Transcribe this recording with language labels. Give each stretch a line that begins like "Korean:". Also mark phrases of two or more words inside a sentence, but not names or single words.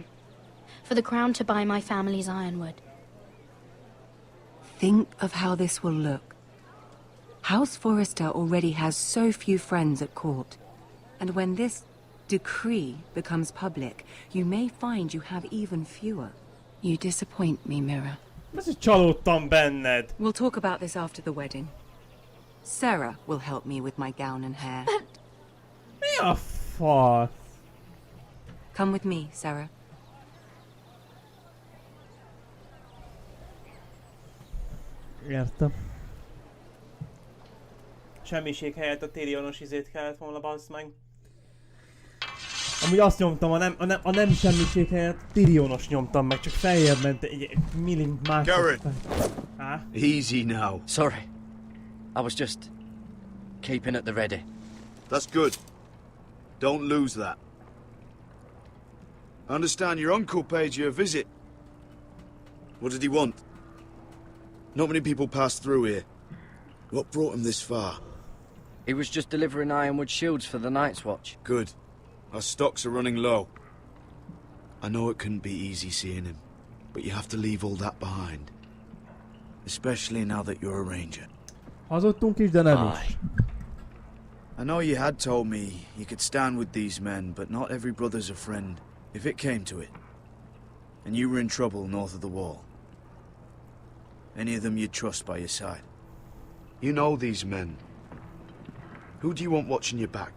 English: For the crown to buy my family's ironwood. Think of how this will look. House Forrester already has so few friends at court. And when this decree becomes public, you may find you have even fewer. You disappoint me, Mira.
Hungarian: Csalódtam benned.
English: We'll talk about this after the wedding. Sarah will help me with my gown and hair. But...
Hungarian: Mi a fasz?
English: Come with me, Sarah.
Hungarian: Értem. Semmiség helyett a Tyrionos izét kellett volna, bassz meg. Amúgy azt nyomtam, a nem semmiség helyett Tyrionos nyomtam meg, csak feljebb ment egy
English: Garrett! Huh? Easy now. Sorry. I was just keeping at the ready. That's good. Don't lose that. I understand your uncle paid you a visit. What did he want? Not many people pass through here. What brought him this far? He was just delivering ironwood shields for the Night's Watch. Good. Our stocks are running low. I know it couldn't be easy seeing him, but you have to leave all that behind. Especially now that you're a ranger.
Hungarian: Hazudtunk is, de nem is.
English: I know you had told me you could stand with these men, but not every brother's a friend, if it came to it. And you were in trouble north of the wall. Any of them you'd trust by your side. You know these men. Who do you want watching your back?